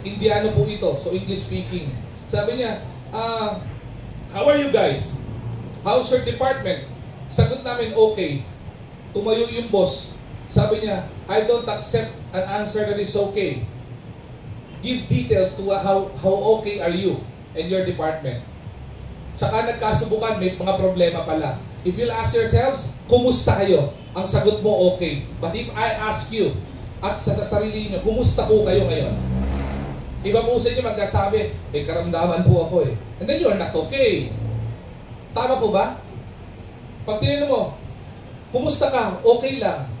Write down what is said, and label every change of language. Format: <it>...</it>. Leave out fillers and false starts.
<tl>Indiano po ito,</tl> <en>so English speaking.</en> <tl>Sabi niya,</tl> <en>how are you guys? How's your department?</en> <tl>Sagot namin, okay. Tumayo yung boss. Sabi niya,</tl> <en>I don't accept an answer that is okay. Give details to how okay are you and your department.</en> <tl>Tsaka nagkasubukan, may mga problema pala.</tl> <en>If you'll ask yourselves,</en> <tl>kumusta kayo? Ang sagot mo, okay.</tl> <en>But if I ask you,</en> <tl>at sa sarili niyo, kumusta po kayo ngayon? Iba po sa inyo magkasabi, karamdaman po ako eh.</tl> <en>And then you're not okay.</en> <tl>Tama po ba? Pag tinanong mo, kumusta ka? Okay lang.</tl>